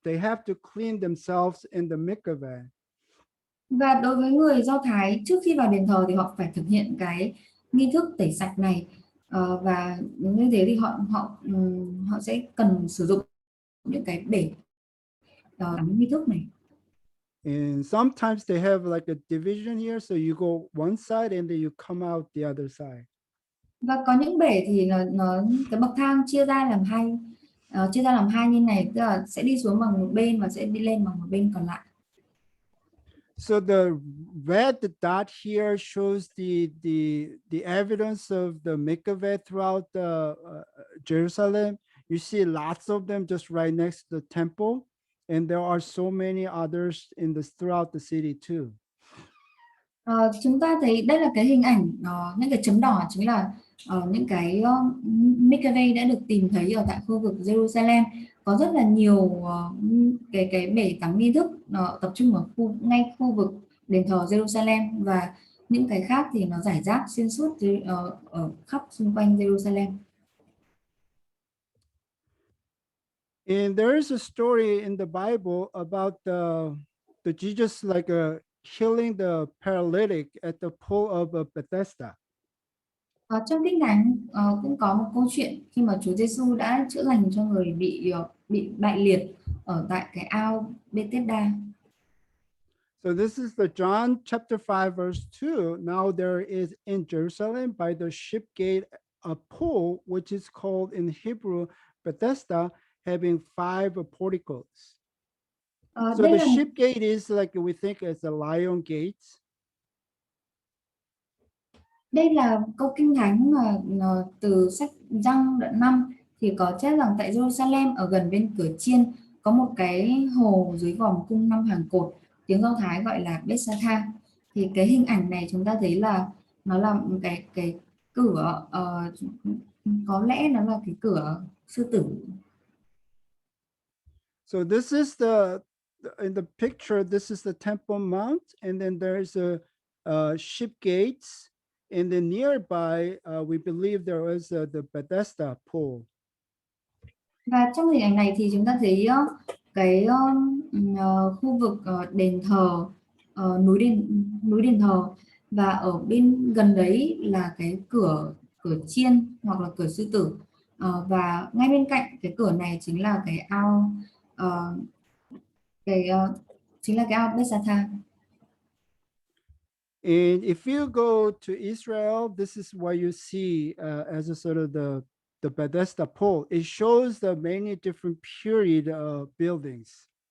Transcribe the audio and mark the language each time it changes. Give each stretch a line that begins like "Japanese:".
English: They have to clean themselves in the mikveh.
Vietnamese: Và đối với người Do Thái, trước khi vào đền thờ thì họ phải thực hiện cái nghi thức tẩy sạch này, và như thế thì họ sẽ cần sử dụng những cái bể nghi thức này.
English: And sometimes they have like a division here, so you go one side and then you come out the other side.
Vietnamese: Và có những bể thì nó cái bậc thang chia ra làm hai như này, tức là sẽ đi xuống bằng một bên và sẽ đi lên bằng một bên còn lại.
English: So the red dot here shows the evidence of the mikveh throughout the Jerusalem. You see lots of them just right next to the temple, and there are so many others throughout the city too.
Vietnamese: Chúng ta thấy đây là cái hình ảnh, những cái chấm đỏ chính là những cái mikveh đã được tìm thấy ở tại khu vực Jerusalem. Có rất là nhiều cái bể tắm nghi thức tập trung ở ngay khu vực đền thờ Jerusalem, và những cái khác thì nó rải rác xuyên suốt ở khắp xung quanh Jerusalem.
English: And there is a story in the Bible about the Jesus like healing the paralytic at the pool of Bethesda.
Vietnamese: Trong Kinh Thánh cũng có một câu chuyện khi mà Chúa Giêsu đã chữa lành cho người bị bại liệt ở tại cái ao Bethesda.
English: So this is the John chapter 5 verse 2. Now there is in Jerusalem by the ship gate a pool which is called in Hebrew Bethesda, having five porticos. So
Vietnamese: Đây
English: the
Vietnamese: là
English: ship gate is like we think as the lion gates.
Vietnamese: Đây là câu Kinh Thánh mà từ sách Giăng đoạn 5 thì có chép rằng tại Jerusalem ở gần bên cửa chiên có một cái hồ dưới vòm cung 5 hàng cột, tiếng Do Thái gọi là Bethesda. Thì cái hình ảnh này chúng ta thấy là nó là một cái cửa, có lẽ nó là cái cửa sư tử.
English: So this is in the picture, this is the Temple Mount, and then there's a ship gates, and then nearby, we believe there was the Bethesda pool.
Vietnamese: Và trong hình ảnh này thì chúng ta thấy cái khu vực đền thờ, núi đền thờ, và ở bên gần đấy là cái cửa cửa chiên hoặc là cửa sư tử. Và ngay bên cạnh cái cửa này chính là cái ao, ờ, cái chính là cái ao Bethesda.
English: And if you go to Israel, this is what you see as a sort of the Bethesda pool. It shows the many different period buildings.